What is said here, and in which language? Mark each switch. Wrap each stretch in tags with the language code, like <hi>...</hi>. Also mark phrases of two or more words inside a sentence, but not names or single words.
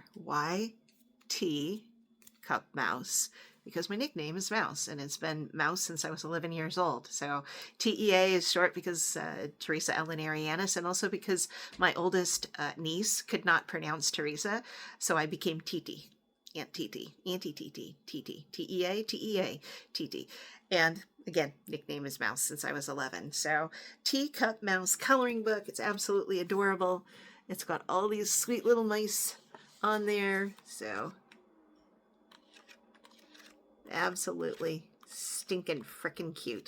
<en>Why T Cup Mouse? Because my nickname is Mouse, and it's been Mouse since I was 11 years old. So T.E.A. is short because Teresa Ellen Arianis, and also because my oldest niece could not pronounce Teresa, so I became Titi. Aunt Titi, Auntie Titi, Titi, T.E.A., T.E.A., Titi. And again, nickname is Mouse since I was 11. So Teacup Mouse coloring book. It's absolutely adorable. It's got all these sweet little mice on there. So absolutely stinking frickin' cute.</en>